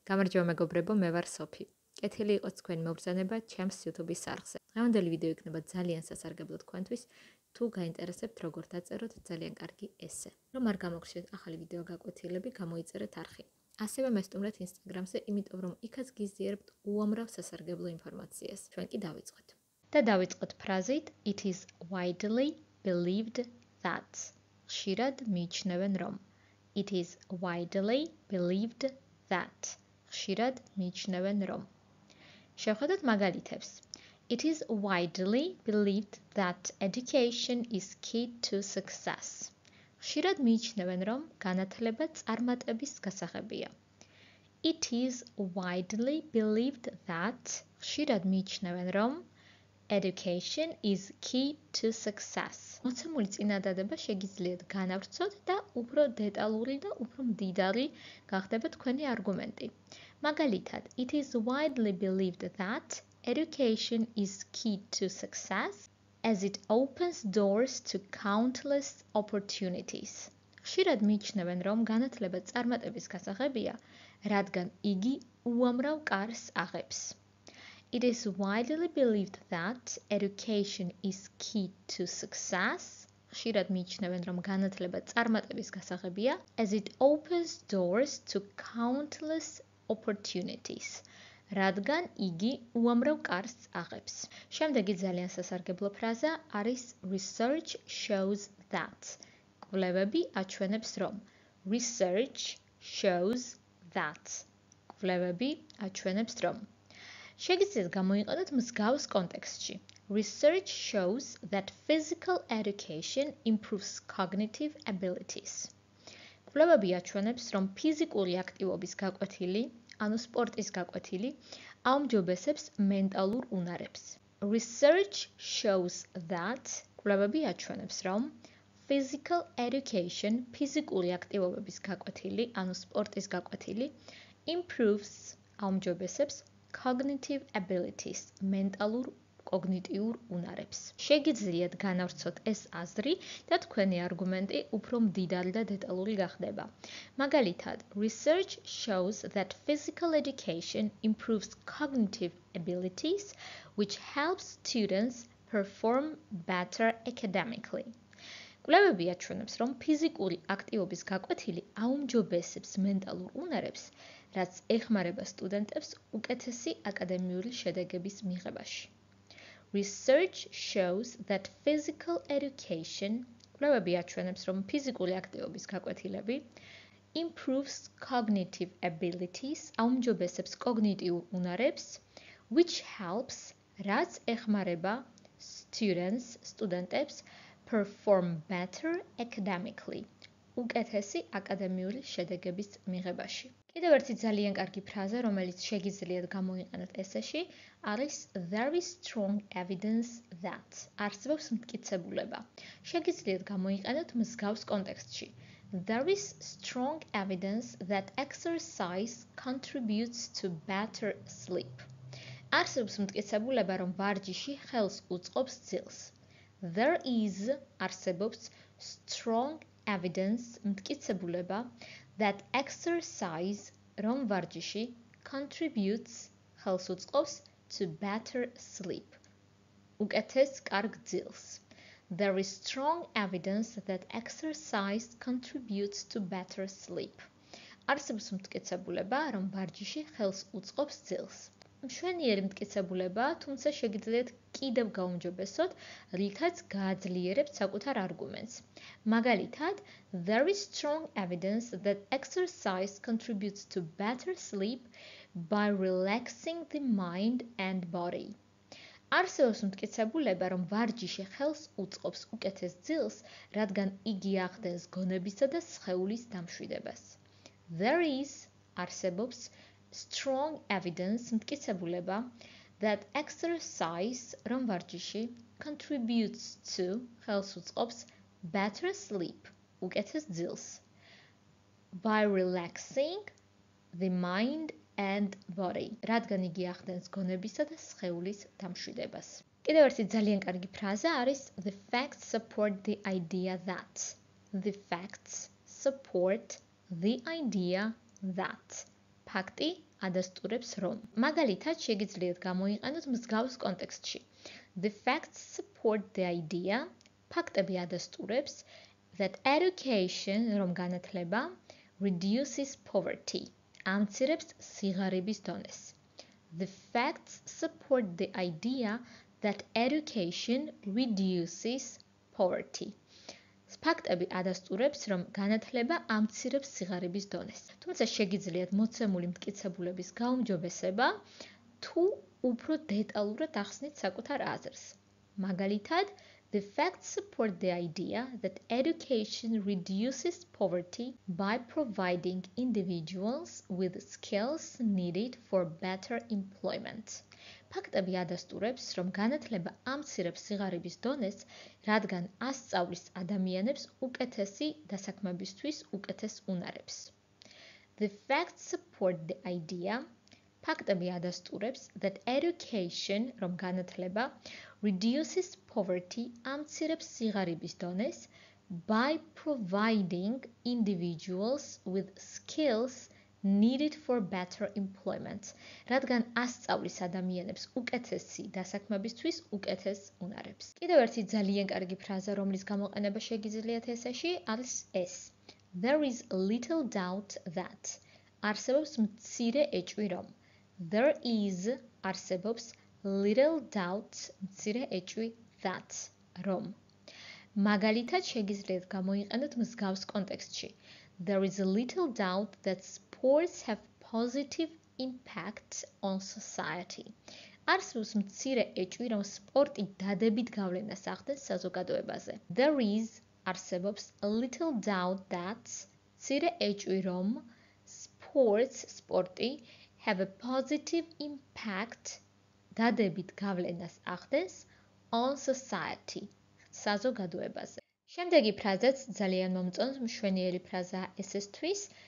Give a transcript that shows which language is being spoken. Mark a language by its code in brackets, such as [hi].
[ka] გამარჯობა მეგობრებო, მე ვარ სოფი. კეთილი იყოს თქვენი მოგზაურობა ჩემს YouTube-ის არხზე. დღევანდელი ვიდეო იქნება ძალიან სასარგებლო თქვენთვის, თუ გაინტერესებთ როგორ დაწეროთ ძალიან კარგი ესე. რომ არ გამოგხსნათ ახალი ვიდეო გაკვეთილები, გამოიწერეთ არხი. ასევე მესტუმრეთ Instagram-ზე, იმიტომ რომ იქაც გიზიარებთ უამრავ სასარგებლო ინფორმაციას. ჩვენ კი დავიწყოთ. და დავიწყოთ ფრაზით [en] It is widely believed that. [ka] ხშირად მიიჩნევენ რომ. [en] It is widely believed that. [ka] ხშირად მიიჩნევენ რომ. შევხედოთ მაგალითებს. [en] It is widely believed that education is key to success. [ka] ხშირად მიიჩნევენ რომ განათლება წარმატების გასაღებია. [en] It is widely believed that. [ka] ხშირად მიიჩნევენ რომ [en] education is key to success. [ka] მოცემული წინადადება შეგიძლიათ განავრცოთ და უფრო დეტალური და უფრო მდიდარი გახდება თქვენი არგუმენტი. მაგალითად, [en] it is widely believed that education is key to success as it opens doors to countless opportunities. [ka] ხშირად მიიჩნევენ რომ განათლება წარმატების გასაღებია, რადგან იგი უამრავ კარს აღებს. [en] It is widely believed that education is key to success. [ka] ხშირად მიიჩნევენ რომ განათლება წარმატების გასაღებია, [en] as it opens doors to countless opportunities. [ka] რადგან იგი უამრავ კარს აღებს. შემდეგი ძალიან სასარგებლო ფრაზა არის [en] research shows that. [ka] კვლევები აჩვენებს რომ. [en] Research shows that. [ka] კვლევები აჩვენებს რომ. შეგიძლიათ გამოიყენოთ მსგავს კონტექსტში. [en] Research shows that physical education improves cognitive abilities. [ka] კვლევები აჩვენებს, რომ ფიზიკური აქტივობის გაკვეთილი, ანუ სპორტის გაკვეთილი, აუმჯობესებს მენტალურ უნარებს. [en] Research shows that [ka] კვლევები აჩვენებს, რომ [en] physical education, [ka] ფიზიკური აქტივობების გაკვეთილი, ანუ სპორტის გაკვეთილი, [en] improves [ka] აუმჯობესებს [en] cognitive abilities, [ka] მენტალურ კოგნიტიურ უნარებს. შეგიძლიათ განავრცოთ ეს აზრი და თქვენი არგუმენტი უფრო მდიდარი და დეტალური გახდება. მაგალითად, [en] research shows that physical education improves cognitive abilities, which helps students perform better academically. [ka] კვლევები აჩვენებს, რომ ფიზიკური აქტივობის გაკვეთილი აუმჯობესებს მენტალურ უნარებს, რაც ეხმარება სტუდენტებს უკეთესი აკადემიური შედეგების მიღებაში. [en] Research shows that physical education, [ka] კვლევები აჩვენებს, რომ ფიზიკური აქტივობის გაკვეთილები [en] improves cognitive abilities, [ka] აუმჯობესებს კოგნიტიურ უნარებს, [en] which helps, [ka] რაც ეხმარება სტუდენტებს [en] perform better academically, [ka] უკეთესი აკადემიური შედეგების მიღებაში. კიდევ ერთი ძალიან კარგი ფრაზა, რომელიც შეგიძლიათ გამოიყენოთ ესეში, არის [en] there is strong evidence that. [ka] არსებობს მტკიცებულება. შეგიძლიათ გამოიყენოთ მსგავს კონტექსტში. [en] There is strong evidence that exercise contributes to better sleep. [ka] არსებობს მტკიცებულება, რომ ვარჯიში ხელს უწყობს ძილს. [en] There is [ka] არსებობს [en] strong evidence [ka] მტკიცებულება [en] that exercise [ka] რომ ვარჯიში [en] contributes [ka] ხელს უწყობს [en] to better sleep. [ka] უკეთეს კარგ ძილს. [en] There is strong evidence that exercise contributes to better sleep. [ka] არსებობს მტკიცებულება რომ ვარჯიში ხელს უწყობს ძილს. მშვენიერი მტკიცებულება, თუმცა შეგიძლიათ კიდევ გაუმჯობესოთ, რითაც გააძლიერებთ საკუთარ არგუმენტს. მაგალითად, [en] there is strong evidence that exercise contributes to better sleep by relaxing the mind and body. [ka] არსებობს მტკიცებულება, რომ ვარჯიში ხელს უწყობს უკეთეს ძილს, რადგან იგი ახდენს გონებისა და სხეულის დამშვიდებას. [en] There is [ka] არსებობს [en] strong evidence [ka] მტკიცებულება [en] that exercise [ka] რომ ვარჯიში [en] contributes to [ka] ხელს უწყობს [en] better sleep [ka] უკეთეს ძილს [en] by relaxing the mind and body [ka] რადგან იგი ახდენს გონებისა და სხეულის დამშვიდებას. კიდევ ერთი ძალიან კარგი ფრაზა არის [en] the facts support the idea that. The facts support the idea that. [ka] ფაქტი ადასტურებს რომ. მაგალითად, შეგიძლიათ გამოიყენოთ მსგავს კონტექსტში. [en] The facts support the idea, [ka] ფაქტები ადასტურებს, [en] that education, [ka] რომ განათლება, [en] reduces poverty, [ka] ამცირებს სიღარიბის დონეს. [en] The facts support the idea that education reduces poverty. [ka] ფაქტები ადასტურებს, რომ განათლება ამცირებს სიღარიბის დონეს. თუმცა შეგიძლიათ მოცემული მტკიცებულების გაუმჯობესება, თუ უფრო დეტალურად ახსნით საკუთარ აზრს. მაგალითად, [en] the facts support the idea that education reduces poverty by providing individuals with skills needed for better employment. [ka] ფაქტები ადასტურებს, რომ განათლება ამცირებს სიღარიბის დონეს, რადგან ასწავლის ადამიანებს უკეთესი დასაქმებისთვის უკეთეს უნარებს. [en] The facts support the idea, [ka] ფაქტები ადასტურებს, [en] that education, [ka] რომ განათლება, [en] reduces poverty, [ka] ამცირებს სიღარიბის დონეს, [en] by providing individuals with skills needed for better employment, [ka] რადგან ასწავლის ადამიანებს უკეთესი დასაქმებისთვის უკეთეს უნარებს. კიდევ ერთი ძალიან კარგი ფრაზა, რომლის გამოყენება შეგიძლიათ ესეში, არის ეს. [en] There is little doubt that. [ka] არსებობს მცირე ეჭვი რომ. [en] There is [ka] არსებობს [en] little doubt [ka] მცირე ეჭვი [en] that [ka] რომ. მაგალითად შეგიძლიათ გამოიყენოთ მსგავს კონტექსტში. [en] There is a little doubt that sports have positive impact on society. [ka] არსებობს მცირე ეჭვი, რომ სპორტი დადებით გავლენას ახდენს საზოგადოებაზე. [en] There is [ka] არსებობს [en] a little doubt that [ka] მცირე ეჭვი, რომ სპორტი [en] have a positive impact [ka] დადებით გავლენას ახდენს [en] on society [ka] საზოგადოებაზე. შემდეგი ფრაზაც ძალიან მომწონს, მშვენიერი ფრაზაა ესესთვის.